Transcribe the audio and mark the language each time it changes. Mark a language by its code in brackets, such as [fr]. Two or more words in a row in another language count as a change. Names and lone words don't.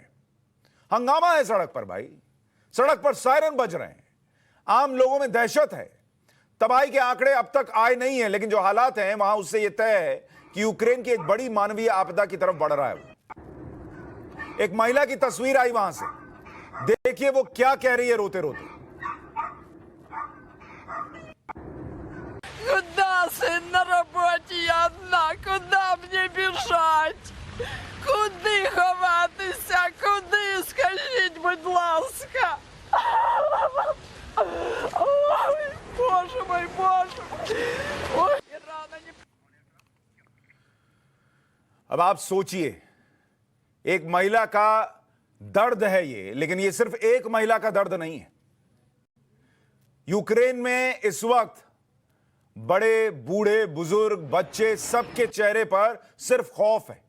[hi] हंगामा है सड़क पर भाई, सड़क पर सायरन बज रहे हैं, आम लोगों में दहशत है। तबाही के आंकड़े अब तक आए नहीं हैं, लेकिन जो हालात हैं वहां उससे यह तय है कि यूक्रेन की एक बड़ी मानवीय आपदा की तरफ बढ़ रहा है। एक महिला की तस्वीर आई वहां से, देखिए वो क्या कह रही है रोते रोते। [ru] Куда, сын, на работе я одна? Куда мне бежать? [uk] Куди ховатися? Куди? Скажіть, будь ласка. Ой, [ru] Боже мой, [uk] Боже. Ой, і рано не... [hi] अब आप सोचिए, एक महिला का दर्द है ये, लेकिन ये सिर्फ एक महिला का दर्द नहीं है। यूक्रेन में इस वक्त बड़े, बूढ़े, बुजुर्ग, बच्चे, सबके चेहरे पर सिर्फ खौफ है।